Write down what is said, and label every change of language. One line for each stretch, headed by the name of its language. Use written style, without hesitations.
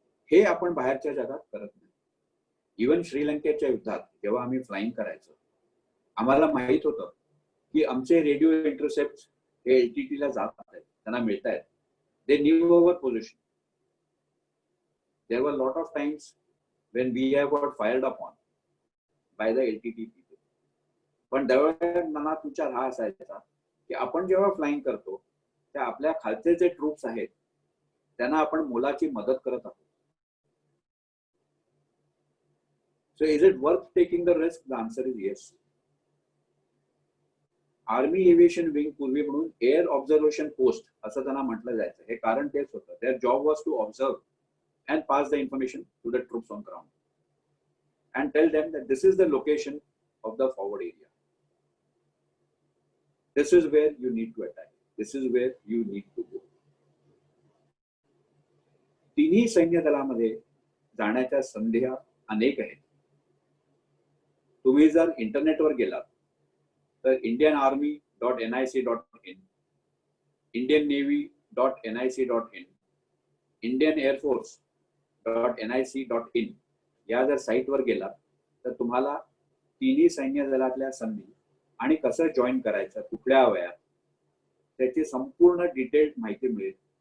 Marathi: हे आपण बाहेरच्या जगात करत नाही. इव्हन श्रीलंकेच्या युद्धात जेव्हा आम्ही फ्लाइंग करायचो आम्हाला माहित होतं की आमचे रेडिओ इंटरसेप्ट हे LTT ला जात आहेत, त्यांना मिळत आहेत.
English: They knew our position. There were lot of times when we have got fired upon by the LTT people.
Marathi: पण त्यावेळेस मनात विचार हा असायचा की आपण जेव्हा फ्लाइंग करतो त्या आपल्या खालचे जे ट्रूप्स आहेत त्यांना आपण मोलाची मदत करत आहोत.
English: So is it worth taking the risk? The answer is yes.
Marathi: Army aviation wing पूर्वी म्हणून एअर ऑब्झर्वेशन पोस्ट असं त्यांना म्हटलं जायचं. हे कारण तेच होतं.
English: Their job was to observe and pass the information to the troops on ground and tell them that this is the location of the forward area. This is where you need to attack. This is where you need to go.
Marathi: तिन्ही सैन्य दलामध्ये जाण्याच्या संधी अनेक आहेत. तुम्ही जर इंटरनेटवर गेलात तर indianarmy.nic.in, indiannavy.nic.in, Indian Air Force.nic.in या जर साईटवर गेला तर तुम्हाला तिन्ही सैन्य दलातल्या संधी आणि कसं जॉईन करायचं, कुठल्या वयात, त्याची संपूर्ण डिटेल्ड माहिती मिळेल.